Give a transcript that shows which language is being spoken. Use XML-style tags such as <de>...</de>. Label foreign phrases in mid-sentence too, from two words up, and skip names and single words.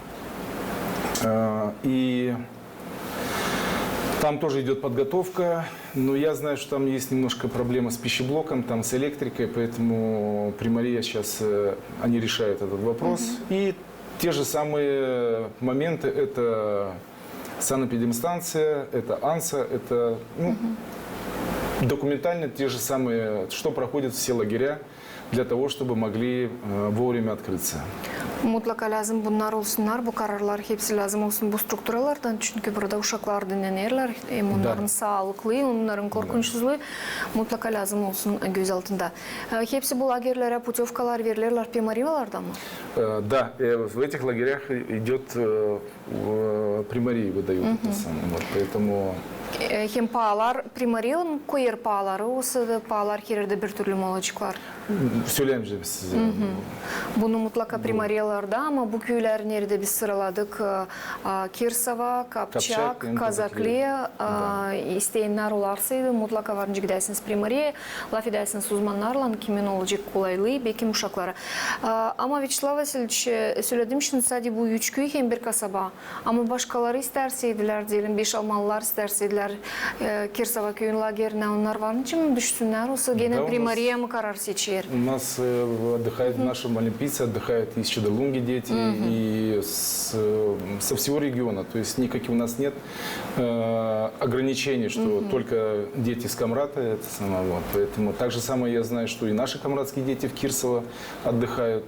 <ru>И там тоже идет подготовка, но я знаю, что там есть немножко проблема с пищеблоком, там с электрикой, поэтому Примария сейчас, они решают этот вопрос. И те же самые моменты, это санэпидемстанция, это АНСА, это документально те же самые, что проходят все лагеря для того, чтобы могли вовремя открыться.</ru> <gag>Mutlaka lazım bunlar olsunlar, bu kararlar hepsi lazım olsun bu strukturalardan. Çünkü burada uşaklar dinlenirler, onların sağlıklı, onların korkunçsuzluğu mutlaka lazım olsun göz altında. Hepsi bu lagerlere putevkalar verirler primariyalarda mı?</gag> <ru>Да, в этих лагерях идет примарии выдают это самое, вот, поэтому...</ru> <gag>Hem pahalar primariyanın koyar pahaları, olsa da pahalar herhalde bir türlü mü olacaklar? Söylemeyeceğim size. Bunu mutlaka primariyalarda ama bu köyler nerede biz sıraladık? Kirsava, Kapçak, Kazakliya, isteyenler olarsaydı mutlaka varınca gidersiniz primariye, laf edersiniz uzmanlarla kimin olacak kolaylığı, belki uşaklara. Ama Vячеслав Васильевич söyledim şimdi sadece bu 3 köy hem bir kasaba. Ama başkaları isterseydiler diyelim, 5 Almanlılar isterseydiler Kirsava köyün lagerine onlar varınca mı düşsünler? Olsa gene primariye mi karar seçer?</gag> <ru>У нас отдыхают наши олимпийцы, отдыхают из Чедолунги дети, и со всего региона. То есть никаких у нас нет ограничений, что только дети с Камрата. Это самое, вот. Поэтому так же самое я знаю, что и наши камратские дети в Кирсово отдыхают.</ru>